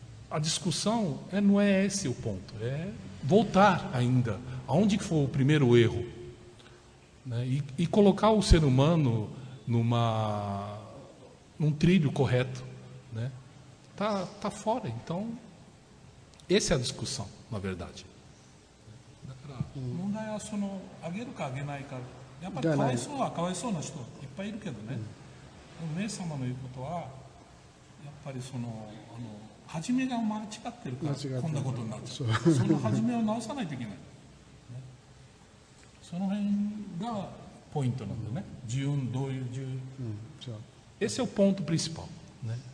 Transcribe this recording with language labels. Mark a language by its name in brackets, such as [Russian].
[Portuguese] A discussão não é esse o ponto, é voltar ainda aonde que foi o primeiro erro, né? E colocar o ser humano num trilho correto, né? Tá fora, então essa é a discussão, na verdade. [Japanese] 問題はあげるかあげないか、やっぱりかわいそうはかわいそうな人いっぱいいるけどね。冥様の言うことはやっぱり初めが間違ってるからこんなことになっちゃう。その初めを直さないといけない。その辺がポイントなんだよね。どういう [Portuguese] Esse é o ponto principal, né?